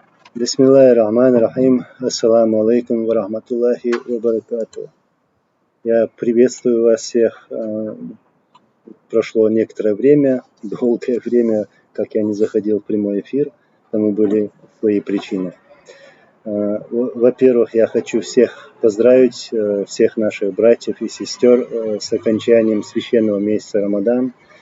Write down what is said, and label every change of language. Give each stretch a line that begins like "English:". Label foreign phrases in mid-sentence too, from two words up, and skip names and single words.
Arabic: بسم الله الرحمن الرحيم. السلام عليكم ورحمة الله وبركاته.
Russian: Я приветствую вас всех. Прошло некоторое время, долгое время, как я не заходил в прямой эфир, тому были свои причины. Во-первых, я хочу всех поздравить, всех наших братьев и сестер с окончанием священного месяца Рамадан.